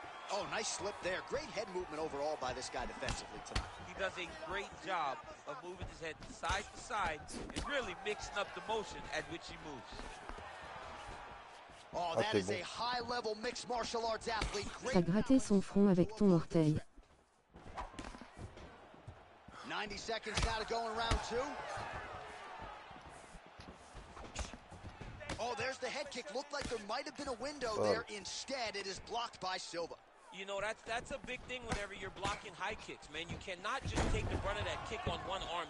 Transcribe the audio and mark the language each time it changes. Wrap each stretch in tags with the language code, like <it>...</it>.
<en>Oh, nice slip there. Great head movement overall by this guy defensively tonight. He does a great job of moving his head side to side and really mixing up the motion at which he moves. Oh, that is a high-level mixed martial arts athlete.</en> <fr>T'as gratté son front avec ton orteil.</fr> <en>90 seconds now to go in round two. Oh, there's the head kick. Looked like there might have been a window there. Instead, it is blocked by Silva. You know, that's a big thing whenever you're blocking high kicks, man. You cannot just take the brunt of that kick on one arm.</en>